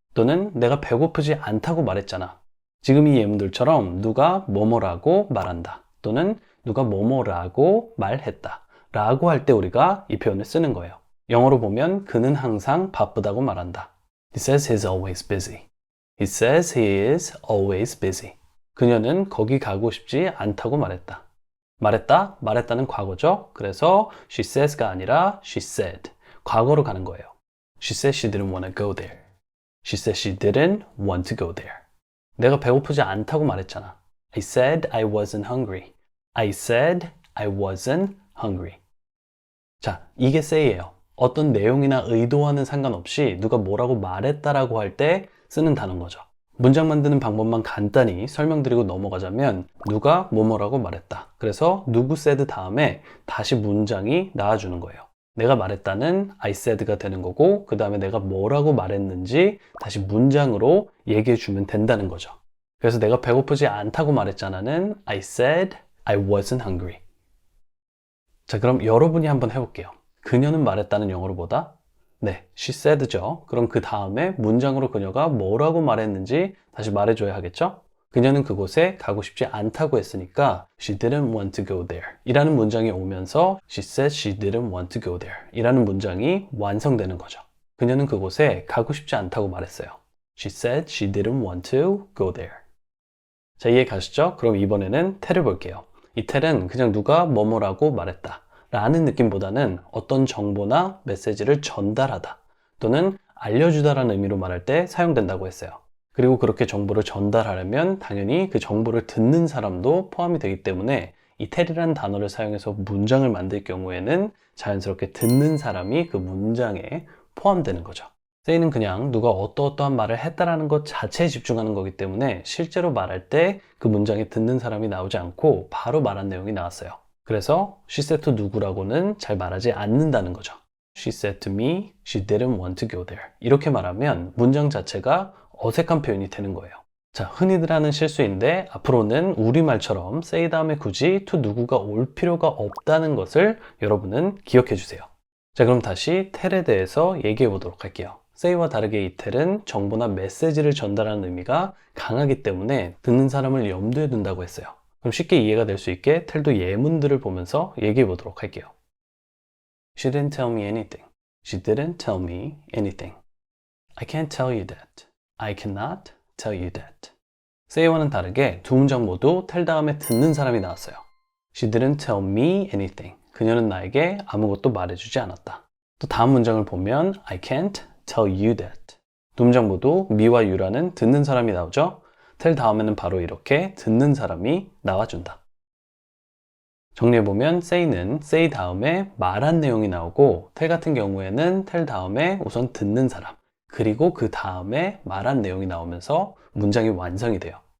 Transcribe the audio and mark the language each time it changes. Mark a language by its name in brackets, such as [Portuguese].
[Korean] 또는 내가 배고프지 않다고 말했잖아. 지금 이 예문들처럼 누가 뭐뭐라고 말한다 또는 누가 뭐뭐라고 말했다 라고 할 때 우리가 이 표현을 쓰는 거예요. 영어로 보면 그는 항상 바쁘다고 말한다. [English] He says he's always busy. He says he is always busy. [Korean] 그녀는 거기 가고 싶지 않다고 말했다. 말했다는 과거죠. 그래서 [English] she says [Korean] 가 아니라 [English] she said. [Korean] 과거로 가는 거예요. [English] She said she didn't want to go there. She said she didn't want to go there. [Korean] 내가 배고프지 않다고 말했잖아. [English] I said I wasn't hungry. I said I wasn't hungry. [Korean] 자, 이게 say예요. 어떤 내용이나 의도와는 상관없이 누가 뭐라고 말했다라고 할 때 쓰는 단어인 거죠. 문장 만드는 방법만 간단히 설명드리고 넘어가자면, 누가 뭐뭐라고 말했다. 그래서 누구 said 다음에 다시 문장이 나와주는 거예요. 내가 말했다는 [English] I said [Korean] 가 되는 거고, 그 다음에 내가 뭐라고 말했는지 다시 문장으로 얘기해 주면 된다는 거죠. 그래서 내가 배고프지 않다고 말했잖아는 [English] I said I wasn't hungry. [Korean] 자, 그럼 여러분이 한번 해볼게요. 그녀는 말했다는 영어로 보다? 네, she said죠. 그럼 그 다음에 문장으로 그녀가 뭐라고 말했는지 다시 말해줘야 하겠죠? 그녀는 그곳에 가고 싶지 않다고 했으니까 [English] she didn't want to go there [Korean] 이라는 문장이 오면서 [English] she said she didn't want to go there [Korean] 이라는 문장이 완성되는 거죠. 그녀는 그곳에 가고 싶지 않다고 말했어요. [English] She said she didn't want to go there. [Korean] 자, 이해 가시죠? 그럼 이번에는 tell을 볼게요. 이 tell은 그냥 누가 뭐뭐라고 말했다 라는 느낌보다는 어떤 정보나 메시지를 전달하다 또는 알려주다라는 의미로 말할 때 사용된다고 했어요. 그리고 그렇게 정보를 전달하려면 당연히 그 정보를 듣는 사람도 포함이 되기 때문에 이 tell이라는 단어를 사용해서 문장을 만들 경우에는 자연스럽게 듣는 사람이 그 문장에 포함되는 거죠. say는 그냥 누가 어떠어떠한 말을 했다라는 것 자체에 집중하는 거기 때문에 실제로 말할 때 그 문장에 듣는 사람이 나오지 않고 바로 말한 내용이 나왔어요. 그래서 [English] she said to [Korean] 누구라고는 잘 말하지 않는다는 거죠. [English] She said to me, she didn't want to go there. [Korean] 이렇게 말하면 문장 자체가 어색한 표현이 되는 거예요. 자, 흔히들 하는 실수인데 앞으로는 우리말처럼 say 다음에 굳이 to 누구가 올 필요가 없다는 것을 여러분은 기억해 주세요. 자, 그럼 다시 tell에 대해서 얘기해 보도록 할게요. say와 다르게 이 tell은 정보나 메시지를 전달하는 의미가 강하기 때문에 듣는 사람을 염두에 둔다고 했어요. 그럼 쉽게 이해가 될 수 있게 tell도 예문들을 보면서 얘기해 보도록 할게요. [English] She didn't tell me anything. She didn't tell me anything. I can't tell you that. I cannot tell you that. [Korean] say와는 다르게 두 문장 모두 tell 다음에 듣는 사람이 나왔어요. [English] She didn't tell me anything. [Korean] 그녀는 나에게 아무것도 말해주지 않았다. 또 다음 문장을 보면 [English] I can't tell you that. [Korean] 두 문장 모두 me와 you라는 듣는 사람이 나오죠. tell 다음에는 바로 이렇게 듣는 사람이 나와준다. 정리해보면 say는 say 다음에 말한 내용이 나오고 tell 같은 경우에는 tell 다음에 우선 듣는 사람, 그리고 그 다음에 말한 내용이 나오면서 문장이 완성이 돼요.